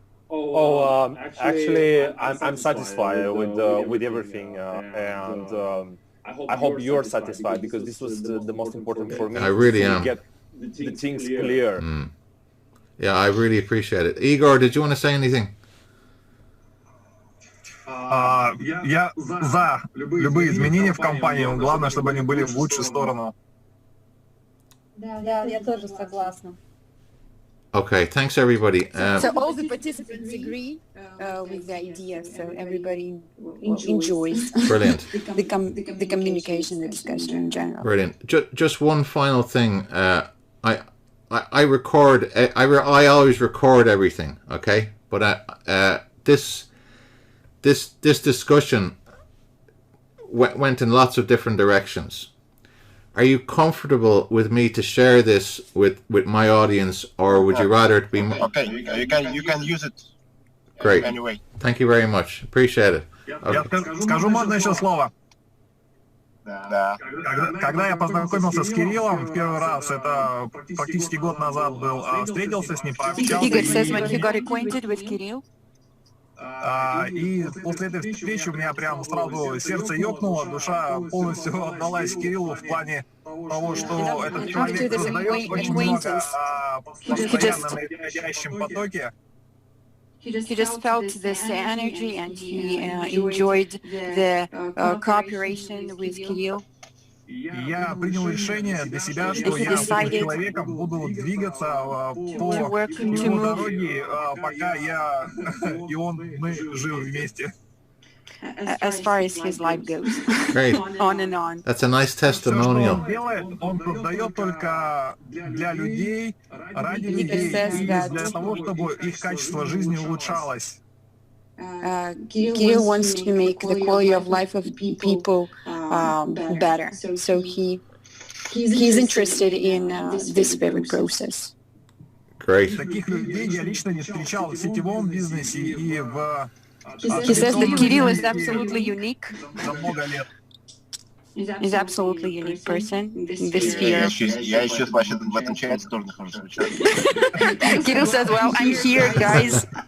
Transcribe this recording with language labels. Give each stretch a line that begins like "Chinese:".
English: Actually, I'm satisfied with everything, and I hope you're satisfied, because this was the most important for me. I really am. Get the things clear. Yeah, I really appreciate it. Igor, did you want to say anything?
Russian: Я за любые изменения в компании, но главное, чтобы они были в лучшую сторону. Да, я тоже согласна.
English: Okay, thanks everybody. So all the participants agree with the idea, so everybody enjoys. Brilliant. the communication, the discussion in general. Brilliant. Just one final thing. I record. I always record everything. Okay, but this discussion went in lots of different directions. Are you comfortable with me to share this with my audience, or would you rather it be? Okay, you can use it. Great. Anyway. Thank you very much. Appreciate it.
Russian: Я скажу можно еще слово. Да. Когда я познакомился с Кириллом в первый раз, это практически год назад был, встретился с ним, пообщался.
English: Igor says when he got acquainted with Kirill.
Russian: И после этой встречи у меня прям сразу сердце ёкнуло, душа полностью отдалась Кириллу в плане того, что этот человек создает очень много постоянно на исходящем потоке.
English: He just felt this energy, and he enjoyed the cooperation with Kirill.
Russian: Я принял решение для себя, что я с этим человеком буду двигаться по его дороге, пока я и мы живы вместе.
English: As far as his life goes. Great. On and on. That's a nice testimonial.
Russian: Все, что он делает, он создает только для людей, ради людей, и для того, чтобы их качество жизни улучшалось.
English: Kirill wants to make the quality of life of people better. So he he's interested in this very process. Great.
Russian: Таких людей я лично не встречал в сетевом бизнесе и в...
English: He says that Kirill is absolutely unique.
Russian: За много лет.
English: He's absolutely unique person in this sphere.
Russian: Я еще вообще в этом чате тоже нахожусь.
English: Kirill says, well, I'm here, guys.